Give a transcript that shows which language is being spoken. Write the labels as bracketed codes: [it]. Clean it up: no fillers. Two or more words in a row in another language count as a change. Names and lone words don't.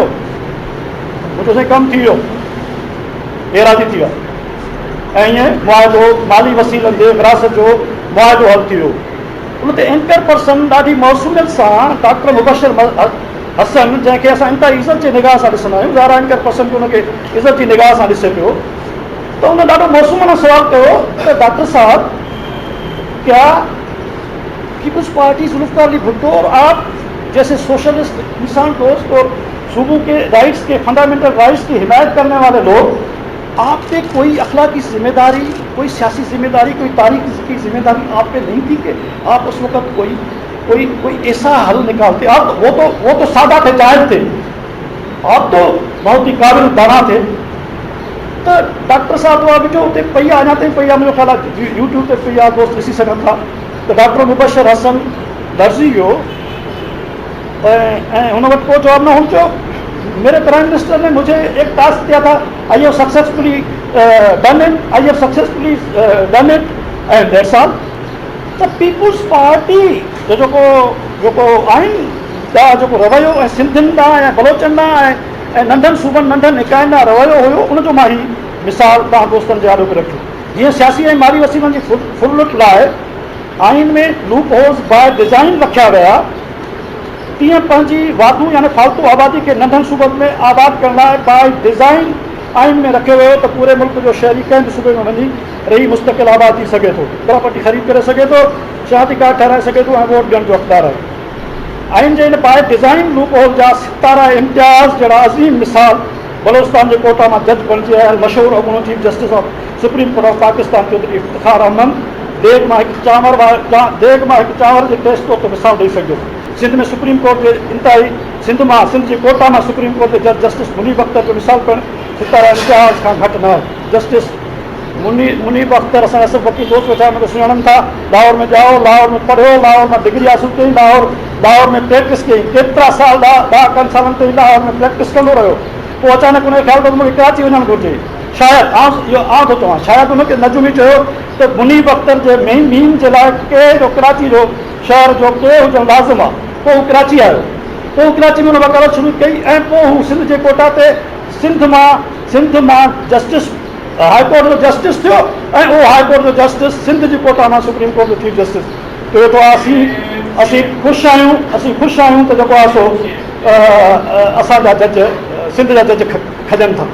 [sd] मूं चयोसीं कमु थी वियो, हे राज़ी थी विया, ऐं ईअं मुआवज़ो माली वसीलनि जे विरासत जो मुआवज़ो हल थी वियो। उन ते एंकर पर्सन ॾाढी मौसूमियत सां डॉक्टर मुबशर हसन, जंहिंखे असां इंतिहाई इज़त जे निगाह सां ॾिसंदा आहियूं, ज़ाहिर एंकर पर्सन बि हुनखे इज़त जी निगाह सां ॾिसे पियो, तो उन्हें ॾाढो मौसूमाना सवाल कयो त [ur] ڈاکٹر صاحب کیا پیپلز پارٹی ذوالفقار علی بھٹو اور آپ جیسے سوشلسٹ انسان دوست اور صوبوں کے رائٹس کے [en] fundamental rights [ur] کی حمایت کرنے والے لوگ، آپ پہ کوئی اخلاقی ذمہ داری، کوئی سیاسی ذمہ داری، کوئی تاریخی کی ذمہ داری آپ پہ نہیں تھی کہ آپ اس وقت کوئی ایسا حل نکالتے? آپ وہ تو سادہ تھے، ظاہر تھے، آپ تو بہت ہی قابل دانا تھے. [sd] तो डॉक्टर साहब तो अभी जो उते पहिया अञा ताईं पहिया मुझे ख्याल आहे यूट्यूब ते पहिया दोस्त ॾिसी सघनि था। तो डॉक्टर मुबशर हसन दर्जी वियो ऐं हुन वटि को जवाब न हुन चयो [ur] میرے پرائم منسٹر نے مجھے ایک ٹاسک دیا تھا, [en] I have successfully done it, I have successfully done it and that's all. [sd] त पीपुल्स पार्टी जो जेको आहिनि ॾांहुं जेको रवैयो ऐं सिंधियुनि ॾांहुं ऐं बलोचनि ॾांहुं ऐं नंढनि सूबनि नंढनि इकाइनि ॾांहुं रवैयो हुयो, उनजो मां ही मिसाल तव्हां दोस्तनि जे आॾो बि रखियो। जीअं सियासी ऐं माली वसीलनि जी फुलुट लाइ आइन में [en] loopholes by design [sd] रखिया विया, तीअं पंहिंजी वाधू यानी फालतू आबादी खे नंढनि सूबनि में आबाद करण लाइ [en] by design [sd] आइन में रखियो वियो त पूरे मुल्क जो शहरी कंहिं बि सूबे में वञी रही मुस्तक़िल आबाद थी सघे थो, प्रॉपर्टी ख़रीद करे सघे थो, शहादती कार्ड ठाराए सघे थो ऐं वोट ॾियण जो हक़दार आहे। आइन जे इन [en] by design loophole [sd] जा सितारा इम्तियाज़ जहिड़ा अज़ीम मिसाल बलोचिस्तान जे कोटा मां जज बणिजी आयल मशहूरु अॻूणो [en] Chief Justice of Supreme Court of Pakistan [sd] चौधरी इफ्तिखार अहमद देग मां हिकु चांवर जे टेस्ट तौर ते मिसाल ॾेई सघियो। सिंध में सुप्रीम कोर्ट जे इंतिहाई सिंध जे कोटा मां सुप्रीम कोर्ट जे जज जस्टिस मुनीब अख्तर जो मिसाल पिणु सितारा इम्तियाज़ खां घटि न आहे। जस्टिस मुनीब अख्तर असां असफ वकील दोस्त वेठा मूंखे सुञाणनि था, लाहौर में ॼाओ, लाहौर में पढ़ियो, लाहौर में डिग्री हासिल कई, लाहौर में प्रैक्टिस कई, केतिरा साल ॾह सालनि ताईं लाहौर में प्रैक्टिस कंदो रहियो। पोइ अचानक उनखे ख्याल त मूंखे कराची वञणु घुरिजे, शायदि इहो थो चवां, शायदि उनखे नजुमी चयो त मुनीब अख्तर जे मीम जे लाइ के जो कराची जो शहर जो के हुजणु लाज़िम आहे। पोइ हू कराची आयो, पोइ हू कराची में हुन वकालत शुरू कई ऐं पोइ हू सिंध जे कोटा ते सिंध मां जस्टिस हाई कोर्ट जो जस्टिस थियो ऐं उहो हाई कोर्ट जो जस्टिस सिंध जी कोटा मां सुप्रीम कोर्ट जो चीफ जस्टिस थियो। तो असीं ख़ुशि आहियूं त जेको आहे सो असांजा जज सिंध जा जज खजनि था।